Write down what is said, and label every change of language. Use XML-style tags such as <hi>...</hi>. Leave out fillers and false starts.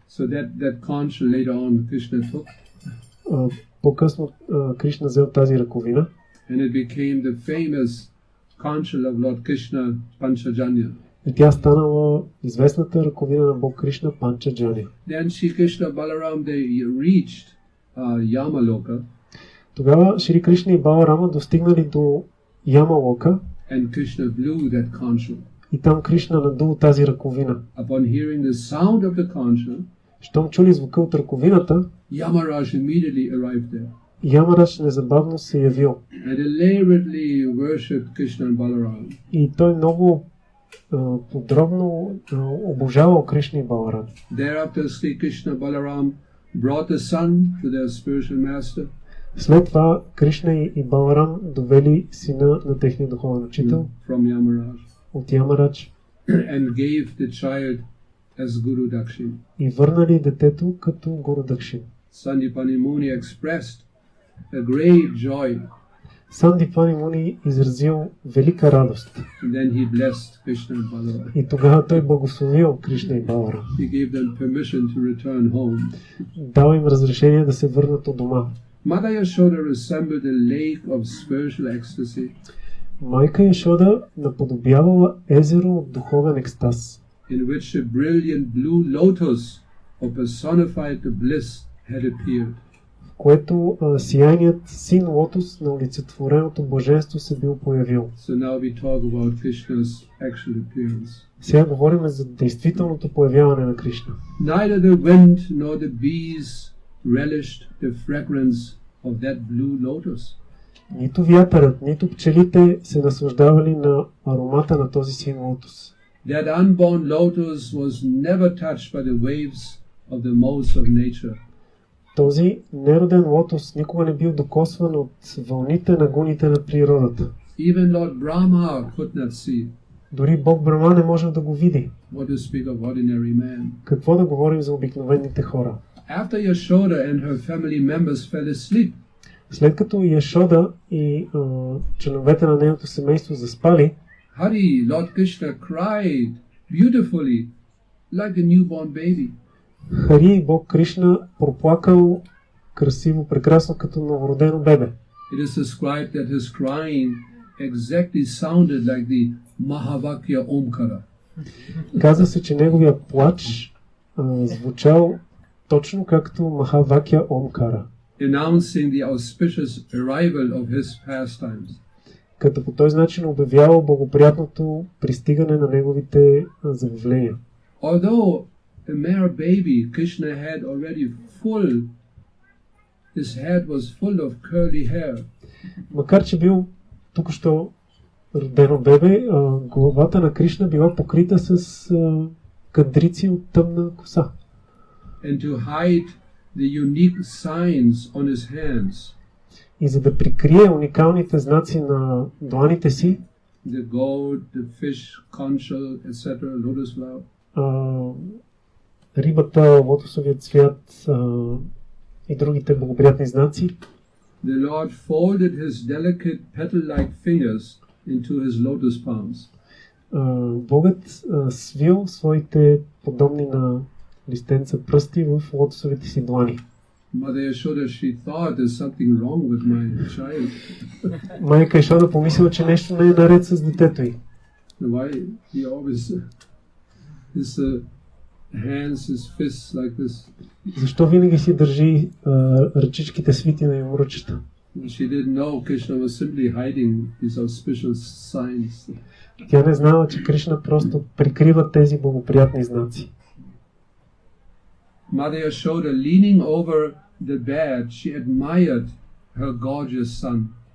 <en>so that conch later on Krishna took,</en> <bg>По-късно Кришна взел тази ръковина</bg> <en>and it became the famous conch of Lord Krishna, Panchajanya.</en> <bg>и тя станала известната ръковина на Бог Кришна Панчаджани.</bg> <en>Then Sri Krishna Balaram, they reached Yamaloka,</en> <bg>Тогава Шри Кришна и Баларама достигнали до Ямалока</bg> <en>and Krishna blew that conch.</en> <bg>и там Кришна надул тази ръковина.</bg> <en>Upon hearing the sound of the conch,</en> <bg>Щом чули звука от ръковината,</bg> <en>Yamaraj immediately arrived there</en> <bg>Ямараш незабавно се явил.</bg> <en>and elaborately worshipped Krishna and Balaram.</en> <bg>И той много подробно обожавал Кришна и Баларам.</bg> <en>Thereafter, Sri Krishna Balaram brought the son to their spiritual master.</en> <bg>След това Кришна и Баларам довели сина на техния духовен учител</bg> <en>From Yamaraj.</en> <bg>от Ямарадж</bg> <en>And gave the child as Guru Dakshin.</en> <bg>и върнали детето като Гуру Дакшин.</bg> <en>Sandipani Muni expressed a great joy.</en> <bg>Сандипани Муни изразил велика радост.</bg> <en>And then he blessed Krishna and Balaram.</en> <bg>И тогава той благословил Кришна и Баларам.</bg> <en>He gave them permission to return home.</en> <bg>Дал им разрешение да се върнат от дома.</bg> <en>Mother Yashoda resembled a lake of spiritual ecstasy.</en> <bg>Майка Яшода наподобявала езеро от духовен екстаз,</bg> <en>In which a brilliant blue lotus of personified bliss had appeared.</en> <bg>в което сияйният син лотос на олицетвореното блаженство се бил появил.</bg> <en>So now we talk about Krishna's actual appearance.</en> <bg>Сега говорим за действителното появяване на Кришна.</bg> <en>Neither the wind nor the bees relished the fragrance of that blue lotus.</en> <bg>Нито вятърът, нито пчелите се наслаждавали на аромата на този син лотос.</bg> <en>That unborn lotus was never touched by the waves of the modes of nature.</en> <bg>Този нероден лотос никога не бил докосван от вълните на гуните на природата.</bg> <en>Even Lord Brahma could not see.</en> <bg>Дори Бог Брама не може да го види.</bg> <en>What to speak of ordinary man.</en> <bg>Какво да говорим за обикновените хора?</bg> <en>After Yashoda and her family members fell asleep,</en> <bg>След като Яшода и членовете на нейното семейство заспали,</bg> <en>Hari, Lord Krishna, cried beautifully like a newborn baby.</en> <bg>Хари, Бог Кришна, проплакал красиво, прекрасно, като новородено бебе.</bg> <en>It is described that his crying exactly sounded like the Mahavakya Omkara.</en> <bg>Каза се, че неговия плач звучал точно както Махавакя Омкара,</bg> <en>Announcing the auspicious arrival of his pastimes.</en> <bg>като по този начин обявявал благоприятното пристигане на неговите забавления.</bg> <en>Although a mere baby, Krishna had already his head was full of curly hair.</en> <bg>Макар че бил току-що родено бебе, главата на Кришна била покрита с кадрици от тъмна коса.</bg> <en>And to hide the unique signs on his hands,</en> <bg>И за да прикрие уникалните знаци на дланите си,</bg> <en>the goat, the fish, conch, etc., lotus flower,</en> <bg>рибата, лотосовият цвят и другите благоприятни знаци,</bg> <en>the Lord folded his delicate petal-like fingers into his lotus palms.</en> <bg>Богът свил своите подобни на листенца пръсти в лотосовите си длани.</bg> <en>Mother Yashoda, she thought there's something wrong with my child.</en> <bg>Майка Яшода помислила, че нещо не е наред с детето й.</bg> <en>Why he always his hands, his fists like this?</en> <bg>Защо винаги си държи ръчичките свити на юмручета?</bg> <en>She didn't know Krishna was simply hiding these auspicious signs.</en> <bg>Тя не знала, че Кришна просто прикрива тези благоприятни знаци.</bg> <en>Mother Yashoda, leaning over the bed, she admired her gorgeous son.</en>